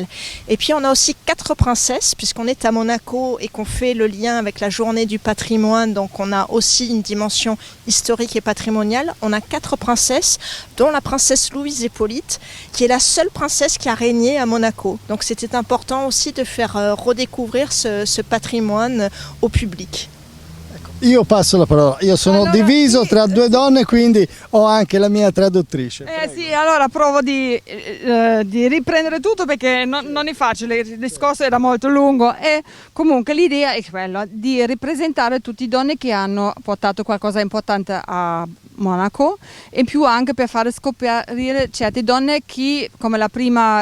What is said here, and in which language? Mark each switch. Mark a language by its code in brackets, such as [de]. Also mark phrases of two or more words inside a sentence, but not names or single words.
[fr] Et puis on a aussi 4 princesses, puisqu'on est à Monaco et qu'on fait le lien avec la journée du patrimoine, donc on a aussi une dimension historique et patrimoniale. On a 4 princesses, dont la princesse Louise Hippolyte, qui est la seule princesse qui a régné à Monaco. Donc c'était important aussi de faire redécouvrir ce patrimoine au public. [it] Io passo la parola, io sono diviso tra 2 donne, quindi ho anche la mia traduttrice. Sì, allora provo di riprendere tutto perché non è facile, il discorso era molto lungo e comunque l'idea è quella di ripresentare tutte le donne che hanno portato qualcosa di importante a Monaco e in più anche per fare scoprire certe donne che, come la prima